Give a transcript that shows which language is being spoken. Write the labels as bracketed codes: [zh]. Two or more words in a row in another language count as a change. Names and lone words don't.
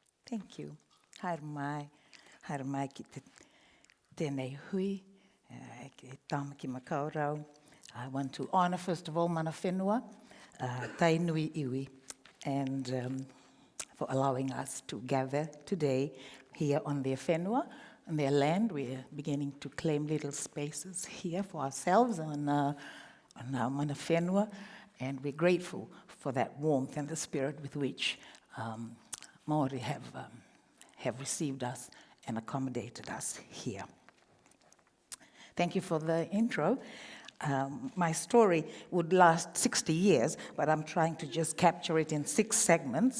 [en] Thank you. [mi] Haere mai ki tēnei hui, ki tāma ki makaurau. [en] I want to honour, first of all, [mi] mana whenua, tai nui iwi, [en] and for allowing us to gather today here on their whenua, on their land. We are beginning to claim little spaces here for ourselves on our [mi] mana whenua, [en] and we're grateful for that warmth and the spirit with which Māori have received us and accommodated us here. Thank you for the intro. My story would last 60 years, but I'm trying to just capture it in 6 segments.